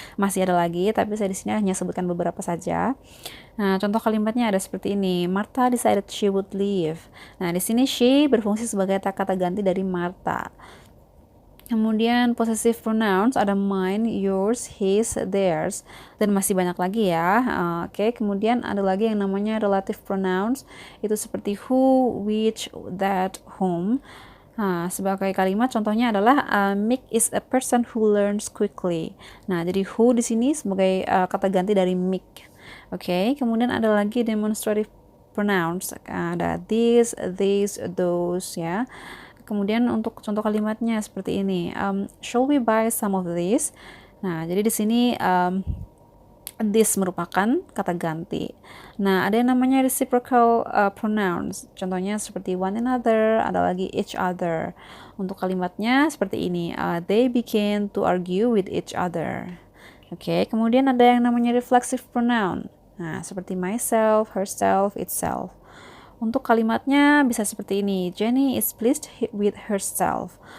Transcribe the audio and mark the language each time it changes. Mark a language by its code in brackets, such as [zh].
[id] Masih ada lagi tapi saya di sini hanya sebutkan beberapa saja. Nah, contoh kalimatnya ada seperti ini. [en] Martha decided she would leave. [id] Nah, di sini she berfungsi sebagai kata ganti dari Martha. Kemudian possessive pronouns ada mine, yours, his, theirs, dan masih banyak lagi ya. Oke, kemudian ada lagi yang namanya relative pronouns. Itu seperti who, which, that, whom. Nah, sebagai kalimat contohnya adalah [en] Mick is a person who learns quickly. [id] Nah, jadi who di sini sebagai kata ganti dari Mick. Oke, kemudian ada lagi demonstrative pronouns. Ada this, those ya. Kemudian untuk contoh kalimatnya seperti ini. [en] Shall we buy some of this? [id] Nah, jadi di sini this merupakan kata ganti. Nah, ada yang namanya reciprocal pronouns. Contohnya seperti one another, ada lagi each other. Untuk kalimatnya seperti ini. [en] They began to argue with each other. [id] Oke, kemudian ada yang namanya reflexive pronoun. Nah, seperti myself, herself, itself. Untuk kalimatnya bisa seperti ini. [en] Jenny is pleased with herself.